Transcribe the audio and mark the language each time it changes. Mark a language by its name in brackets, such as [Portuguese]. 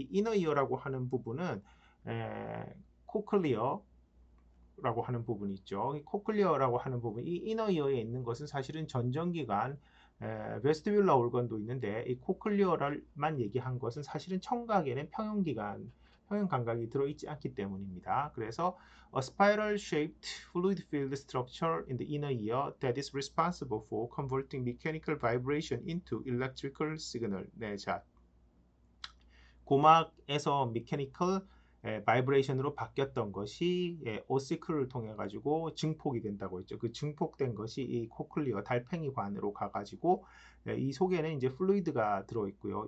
[Korean] 이 이너 이어라고 하는 부분은 코클리어 라고 하는 부분이 있죠. 이 코클리어라고 하는 부분, 이 이너 이어에 있는 것은 사실은 전정기관, 베스티뷸라 올건도 있는데 이 코클리어만 얘기한 것은 사실은 청각에는 평형 감각이 들어있지 않기 때문입니다. 그래서 [English] a spiral shaped fluid filled structure in the inner ear that is responsible for converting mechanical vibration into electrical signal. [Korean] 네, 자, 고막에서 미케니컬 바이브레이션으로 바뀌었던 것이 오시클을 통해 가지고 증폭이 된다고 했죠. 그 증폭된 것이 이 코클리어 달팽이관으로 가가지고 이 속에는 이제 플루이드가 들어 있고요.